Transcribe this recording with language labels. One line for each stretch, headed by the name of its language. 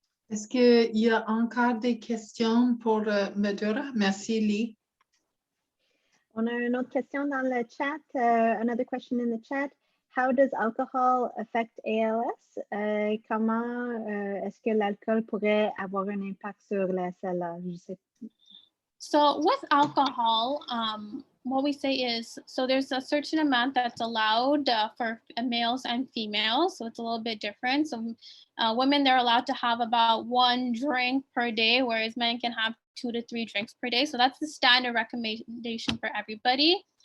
French: Est-ce qu'il y a encore des questions pour Madura? Merci, Lee. On a une autre question dans le chat.
English: Another question in the chat. How does alcohol affect ALS?
French: Comment est-ce que l'alcool pourrait avoir un impact sur la SLA? Je sais.
English: So with alcohol, what we say is, so there's a certain amount that's allowed for males and females, so it's a little bit different. So women, they're allowed to have about 1 drink per day, whereas men can have 2 to 3 drinks per day. So that's the standard recommendation for everybody.